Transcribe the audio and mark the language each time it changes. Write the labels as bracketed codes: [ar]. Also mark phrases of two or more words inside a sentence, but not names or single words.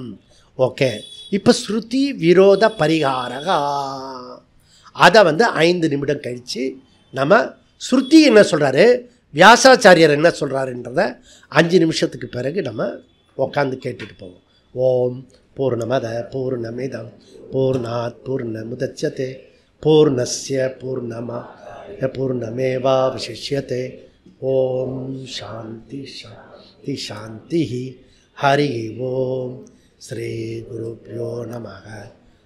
[ta] ஓகே, இப்போ ஸ்ருதி விரோத பரிகாரகா, அதை வந்து 5 நிமிடம் கழித்து நம்ம ஸ்ருதி என்ன சொல்கிறாரு, வியாசாச்சாரியர் என்ன சொல்கிறாருன்றத 5 நிமிஷத்துக்கு பிறகு நம்ம உட்காந்து கேட்டுட்டு போவோம். [sa] ॐ पूर्णमदः पूर्णमिदं पूर्णात् पूर्णमुदच्यते पूर्णस्य पूर्णमादाय पूर्णमेवावशिष्यते. ॐ शान्तिः शान्तिः शान्तिः. हरि ॐ। श्री गुरुभ्यो नमः.